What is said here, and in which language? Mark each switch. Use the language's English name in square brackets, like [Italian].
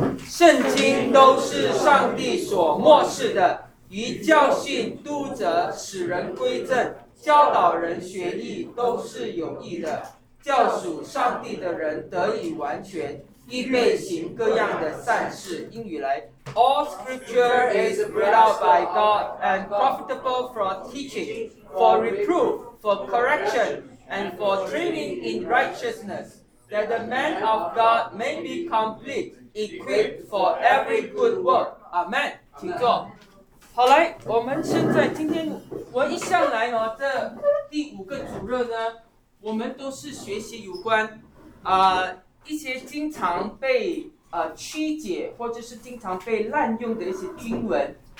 [Chinese] 圣经都是上帝所默示的，于教训督责使人归正，教导人学义，都是有益的，教属上帝的人得以完全，预备行各样的善事。英语来， [English] All scripture is breathed out by God and profitable for teaching, for reproof, for correction, and for training in righteousness, that the man of God may be complete, equipped for every good work. [Chinese] Amen. 请坐。好，来，我们现在今天我一向来哦，这第五个主日呢，我们都是学习有关一些经常被曲解或者是经常被滥用的一些经文。